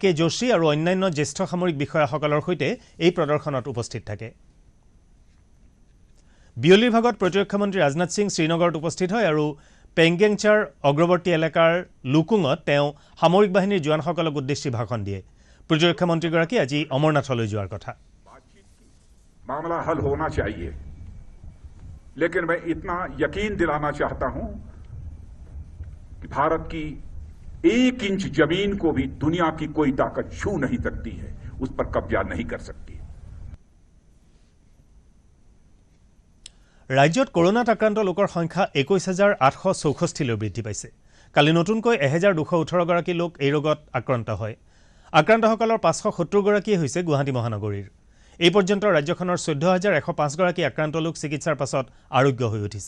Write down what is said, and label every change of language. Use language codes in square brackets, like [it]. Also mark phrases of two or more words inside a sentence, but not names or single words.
[as] যোশী আৰু অন্যান্য জ্যেষ্ঠ সামৰিক বিষয়াসকলৰ সৈতে এই প্ৰদৰ্শনত উপস্থিত থাকে। বিয়লিৰ ভাগত প্ৰতিৰক্ষা মন্ত্ৰী ৰাজনাথ সিং শ্ৰীনগৰত উপস্থিত হয় আৰু পেংগেংচাৰ অগ্ৰৱৰ্তী এলেকাৰ লুকুঙত তেওঁ সামৰিক বাহিনীৰ জোৱানসকলক উদ্দেশ্যি ভাষণ দিয়ে। প্ৰতিৰক্ষা মন্ত্ৰীগৰাকী আজি অমৰনাথলৈ যোৱাৰ কথা। [hi] मामला हल होना चाहिए, लेकिन मैं इतना यकीन दिलाना चाहता हूं कि भारत की 1 इंच जमीन को भी दुनिया की कोई ताकत छू नहीं सकती है, उस पर कब्जा नहीं कर सकती। [as] ৰাজ্যত কৰোনাত আক্ৰান্ত লোকৰ সংখ্যা 21864লৈ বৃদ্ধি পাইছে। কালি নতুনকৈ 1218 গৰাকী লোক এই ৰোগত আক্ৰান্ত হয়। আক্ৰান্তসকলৰ 570 গৰাকীয়ে হৈছে গুৱাহাটী মহানগৰীৰ। এই পৰ্যন্ত ৰাজ্যখনৰ 14105 গৰাকী আক্ৰান্ত লোক চিকিৎসাৰ পাছত আৰোগ্য হৈ উঠিছে।